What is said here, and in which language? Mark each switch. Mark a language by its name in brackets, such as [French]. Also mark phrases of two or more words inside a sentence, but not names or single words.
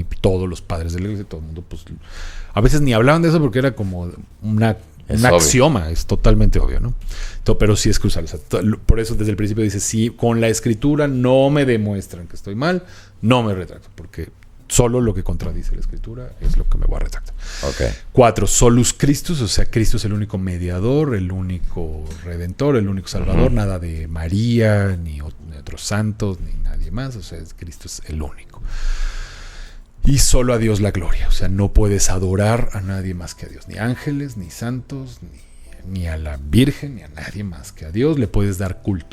[Spanish] Y todos los padres de la iglesia, todo el mundo, pues a veces ni hablaban de eso porque era como un axioma, es totalmente obvio, ¿no? Pero sí es crucial. O sea, por eso desde el principio dice, si con la escritura no me demuestran que estoy mal, no me retracto, porque solo lo que contradice la escritura es lo que me voy a retractar. Ok. [Latin] 4, solus Christus, [Spanish] o sea, Cristo es el único mediador, el único redentor, el único salvador, nada de María, ni otros santos, ni nadie más, o sea, Cristo es el único. Y solo a Dios la gloria, o sea, no puedes adorar a nadie más que a Dios, ni ángeles, ni santos, ni a la Virgen, ni a nadie más que a Dios le puedes dar culto.